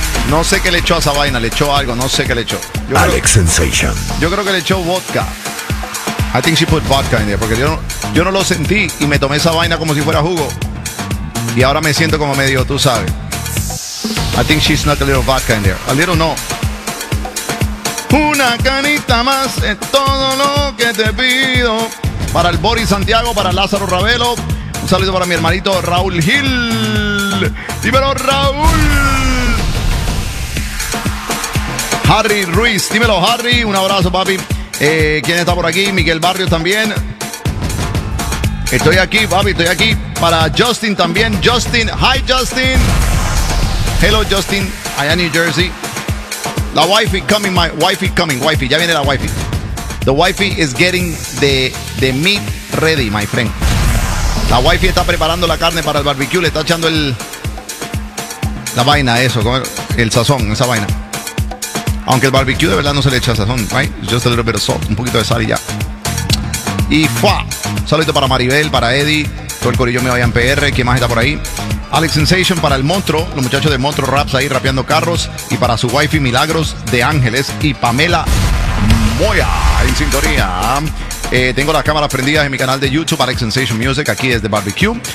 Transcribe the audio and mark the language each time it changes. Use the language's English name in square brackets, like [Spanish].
[Spanish] No sé qué le echó a esa vaina, le echó algo, no sé qué le echó. Yo Alex creo, Sensation. Yo creo que le echó vodka. [English] I think she put vodka in there, [Spanish] porque yo no lo sentí y me tomé esa vaina como si fuera jugo. Y ahora me siento como medio, tú sabes. [English] I think she snuck a little vodka in there. A little no. [Spanish] Una canita más es todo lo que te pido. Para el Boris Santiago, para Lázaro Ravelo. Un saludo para mi hermanito Raúl Gil. Dímelo, Raúl. Harry Ruiz, dímelo, Harry. Un abrazo, papi. ¿Quién está por aquí? Miguel Barrios también. Estoy aquí, papi, estoy aquí. Para Justin también. Justin, [English] hi, [Spanish] Justin. [English] Hello, [Spanish] Justin. Allá en New Jersey. [English] La wifey coming, my wifey coming, wifey. [Spanish] Ya viene la wifey. [English] The wifey is getting the meat ready, my friend. [Spanish] La wifey está preparando la carne para el barbecue. Le está echando el... la vaina, eso. El sazón, esa vaina. Aunque el barbecue de verdad no se le echa sazón, right? [English] Just a little bit of salt. [Spanish] Un poquito de sal y ya. Y fuá. Saludito para Maribel, para Eddie. Todo el corillo me vaya en PR. ¿Quién más está por ahí? Alex Sensation para el Monstruo. Los muchachos de Monstruo Raps ahí rapeando carros. Y para su wifey Milagros de Ángeles. Y Pamela Moya en sintonía. Tengo las cámaras prendidas en mi canal de YouTube, Alex Sensation Music, aquí desde Barbecue.